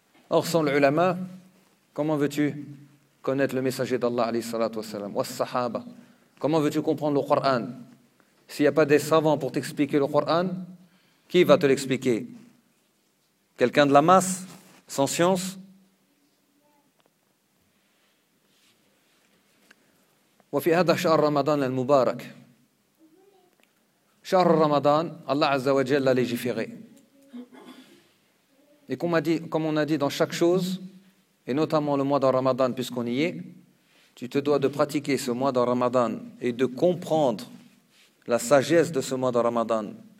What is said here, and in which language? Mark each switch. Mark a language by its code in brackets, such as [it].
[fr] Or, sans l'ulama, comment veux-tu connaître le messager d'Allah, [ar] alayhi salatu wa salam, [fr] ou sahaba? Comment veux-tu comprendre le Coran? S'il n'y a pas des savants pour t'expliquer le Coran, qui va te l'expliquer? Quelqu'un de la masse, sans science? [ar] وفي هذا شهر رمضان المبارك. [fr] شهر رمضان, Allah Azza wa Jalla l'a légiféré. Et comme on a dit dans chaque chose, et notamment le mois de Ramadan, puisqu'on y est, tu te dois de pratiquer ce mois de Ramadan et de comprendre la sagesse de ce mois de Ramadan.